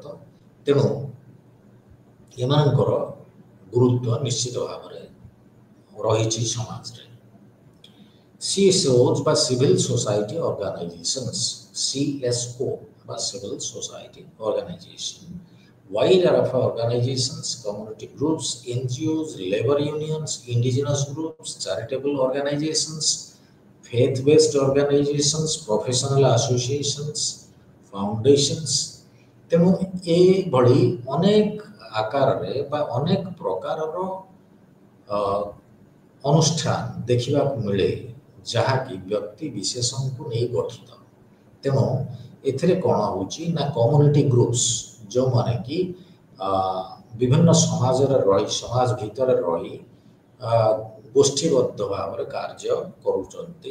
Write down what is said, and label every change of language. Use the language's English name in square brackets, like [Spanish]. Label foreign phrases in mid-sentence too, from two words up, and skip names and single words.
[Odia] ତେଣୁ ଏମାନଙ୍କର ଗୁରୁତ୍ୱ ନିଶ୍ଚିତ ଭାବରେ ରହିଛି ସମାଜରେ। [English] CSOs ବା civil society organisations, CSO ବା civil society organisation, wide array of organizations, community groups, NGOs, labor unions, indigenous groups, charitable organizations, faith-based organizations, professional associations, foundations। [Odia] ତେଣୁ ଏଭଳି ଅନେକ ଆକାରରେ ବା ଅନେକ ପ୍ରକାରର ଅନୁଷ୍ଠାନ ଦେଖିବାକୁ ମିଳେ ଯାହାକି ବ୍ୟକ୍ତି ବିଶେଷଙ୍କୁ ନେଇ ଗଠିତ। ତେଣୁ ଏଥିରେ କ'ଣ ହେଉଛି ନା [English] community groups, [Odia] ଯେଉଁମାନେ କି ବିଭିନ୍ନ ସମାଜରେ ରହି, ସମାଜ ଭିତରେ ରହି ଗୋଷ୍ଠୀବଦ୍ଧ ଭାବରେ କାର୍ଯ୍ୟ କରୁଛନ୍ତି।